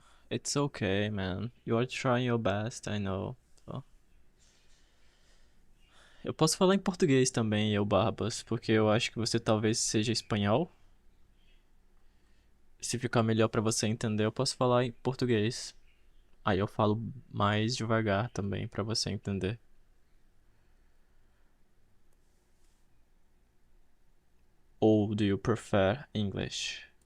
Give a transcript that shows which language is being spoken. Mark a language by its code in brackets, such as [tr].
[en] It's okay, man. You are trying your best, I know. So. [pt] Eu posso falar em português também, eu Barbas, porque eu acho que você talvez seja espanhol. Se ficar melhor pra você entender, eu posso falar em português. Aí eu falo mais devagar também pra você entender. [en] Ou do you prefer English?